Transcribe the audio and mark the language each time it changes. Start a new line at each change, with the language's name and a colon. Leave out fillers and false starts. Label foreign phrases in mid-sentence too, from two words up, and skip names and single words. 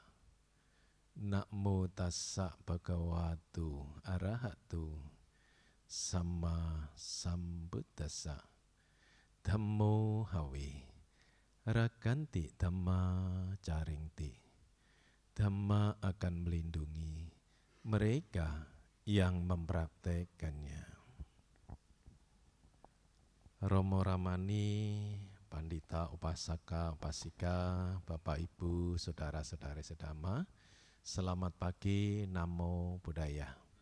Pali: Namo tassa bhagavato arahato sama sambuddhassa. Dhammo hawe raganti dhamma caringti.
Indonesian: Dhamma akan melindungi mereka yang mempraktekannya. Romo Ramani, Pandita, Upasaka, Upasika, Bapak Ibu, Saudara-saudari sedama, selamat pagi,
Pali: Namo Buddhaya.